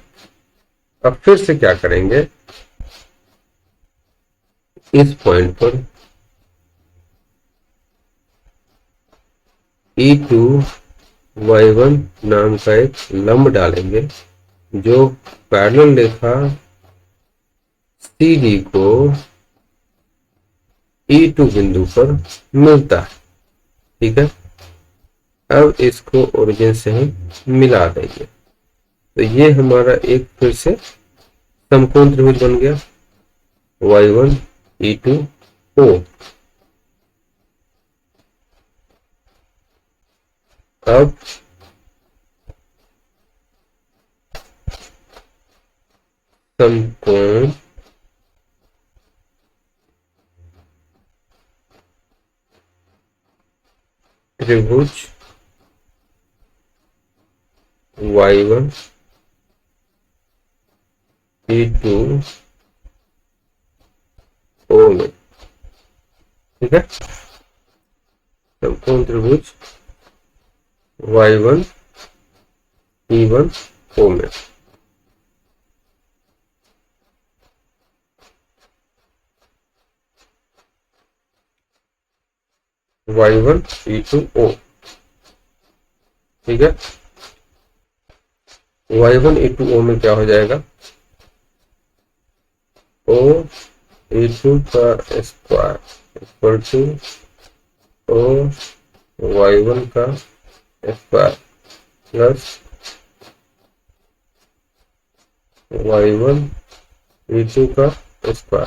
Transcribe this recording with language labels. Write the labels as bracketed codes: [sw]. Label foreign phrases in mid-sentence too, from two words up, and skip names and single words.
[hi] अब फिर से क्या करेंगे, इस पॉइंट पर e2 y1 नाम का एक लंब डालेंगे जो पैरेलल रेखा CD को E2 बिंदु पर मिलता है। ठीक है, अब इसको ओरिजिन से हम मिला देंगे तो ये हमारा एक फिर से समकोण त्रिभुज बन गया y1 e2 o। अब समकोण त्रिभुज y1 e2 o में। ठीक है, समकोण त्रिभुज y1 e1 o में। y1 e2 o। ठीक है, y1 e2 o में क्या हो जाएगा, o e2 का [en] square equal to [hi] o y1 का [en] square plus [hi] y1 e2 का स्क्वायर।